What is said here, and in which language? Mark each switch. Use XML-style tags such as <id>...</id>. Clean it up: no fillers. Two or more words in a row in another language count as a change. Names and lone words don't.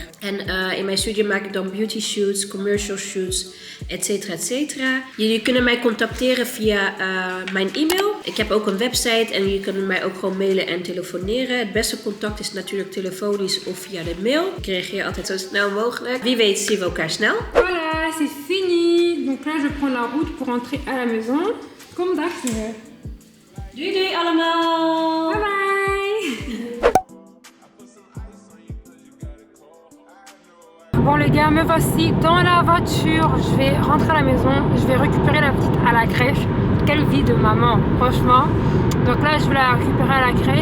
<nl>En in mijn studio maak ik dan</nl> <en>beauty shoots, commercial shoots,</en> <nl>etcetera, etcetera. Jullie kunnen mij contacteren via mijn e-mail. Ik heb ook een website en jullie kunnen mij ook gewoon mailen en telefoneren. Het beste contact is natuurlijk telefonisch of via de mail. Ik reageer altijd zo snel mogelijk. Wie weet zien we elkaar snel.</nl> <fr>Voilà, c'est fini. Donc là, je prends la route pour rentrer à la maison. Comme d'habitude.</fr> <nl>Doei doei allemaal.</nl> <en>Bye bye.</en> <fr>Bon les gars, me voici dans la voiture. Je vais rentrer à la maison. Je vais récupérer la petite à la crèche. Quelle vie de maman, franchement. Donc là, je vais la récupérer à la crèche.</fr>